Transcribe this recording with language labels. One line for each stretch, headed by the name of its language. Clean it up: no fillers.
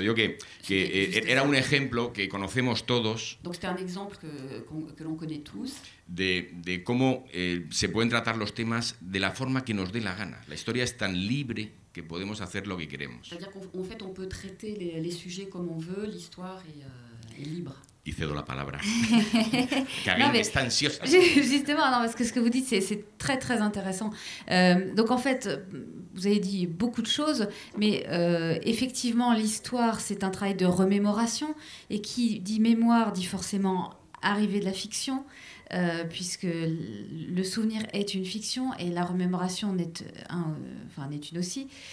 Spanish: Digo que era un ejemplo que conocemos todos
French: Donc c'était un exemple que l'on connaît tous,
Spanish: de cómo se pueden tratar los temas de la forma que nos dé la gana. La historia es tan libre que podemos hacer lo que queremos.
French: c'est-à-dire qu'en fait on peut traiter les sujets comme on veut, l'histoire est libre.
Spanish: Y cedo la palabra.
French: Non, Karine mais-
Spanish: está ansiosa.
French: Justement, non, parce que ce que vous dites, c'est très très intéressant. Donc en fait, vous avez dit beaucoup de choses, mais effectivement, l'histoire, c'est un travail de remémoration, et qui dit mémoire dit forcément arrivée de la fiction, puisque le souvenir est une fiction et la remémoration n'est une aussi.